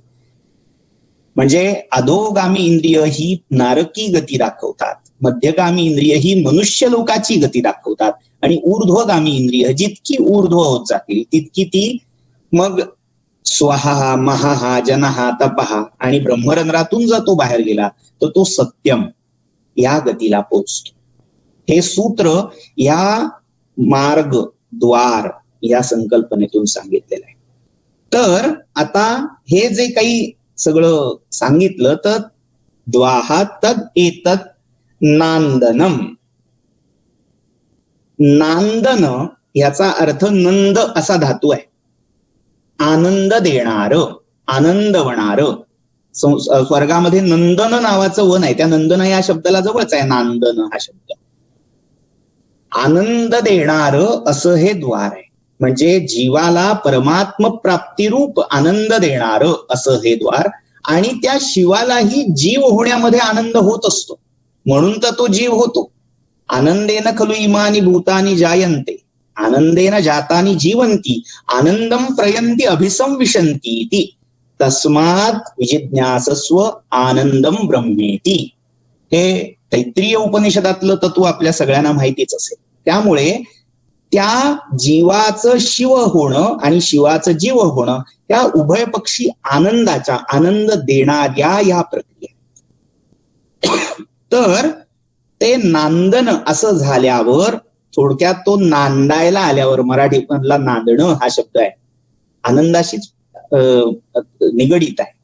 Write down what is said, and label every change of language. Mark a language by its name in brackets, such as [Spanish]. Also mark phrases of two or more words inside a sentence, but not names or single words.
[Marathi] म्हणजे अधोगामी इंद्रिय ही नारकी गती दाखवतात, मध्यगामी इंद्रिय ही मनुष्य लोकाची गती दाखवतात, आणि ऊर्ध्वगामी इंद्रिय जितकी ऊर्ध्व होत जातील तितकी ती मग स्वहा, महाहा, जनहा, तपहा आणि ब्रह्मरंध्रातून जर तो बाहेर गेला तर तो सत्यम या गतीला पोचतो. हे सूत्र या मार्ग, द्वार या संकल्पनेतून सांगितलेलं आहे. तर आता हे जे काही सगळं सांगितलं तर [Sanskrit] द्वाहा तद एतत् नांदनम. [Marathi] नांदन याचा अर्थ नंद असा धातू आहे. आनंद देणार, आनंदवणार. स्वर्गामध्ये नंदन नावाचं वन आहे, त्या नंदन या शब्दाला जवळच आहे नांदन हा शब्द. आनंद देणार असं हे द्वार आहे. म्हणजे जीवाला परमात्म प्राप्तिरूप आनंद देणार असं हे द्वार. आणि त्या शिवालाही जीव होण्यामध्ये आनंद होत असतो, म्हणून तर तो जीव होतो. [Sanskrit] आनंदेन खलु इमानी भूतानी जायन्ते, आनंदेन जातानी जीवंती, आनंदम प्रयन्ति अभिसंविशन्ति इति, तस्मात् विजिज्ञासस्व आनंदम ब्रह्मेति. [Marathi] हे तैत्रीय उपनिषदातलं तत्व आपल्या सगळ्यांना माहितीच असेल. त्यामुळे त्या जीवाचं शिव होणं आणि शिवाचं जीव होणं या उभयपक्षी आनंदाच्या, आनंद देणाऱ्या या प्रक्रिया. तर ते नांदन असं झाल्यावर, थोडक्यात तो नांदायला आल्यावर, मराठी मधला नांदणं हा शब्द आहे आनंदाशीच निगडीत आहे.